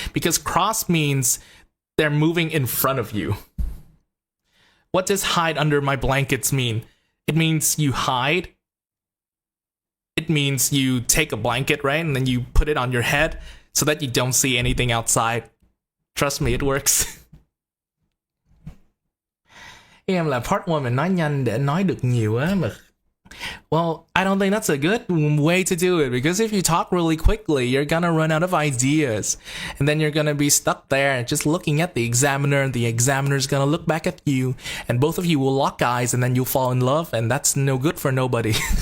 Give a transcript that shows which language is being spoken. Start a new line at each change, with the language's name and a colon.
English: Because cross means they're moving in front of you. What does hide under my blankets mean? It means you hide. It means you take a blanket, right? And then you put it on your head so that you don't see anything outside. Trust me, it works.
Vietnamese: Em là part 1 mình nói nhanh để nói được nhiều á mà.
English: Well, I don't think that's a good way to do it, because if you talk really quickly, you're gonna run out of ideas. And then you're gonna be stuck there just looking at the examiner, and the examiner's gonna look back at you, and both of you will lock eyes, and then you'll fall in love, and that's no good for nobody.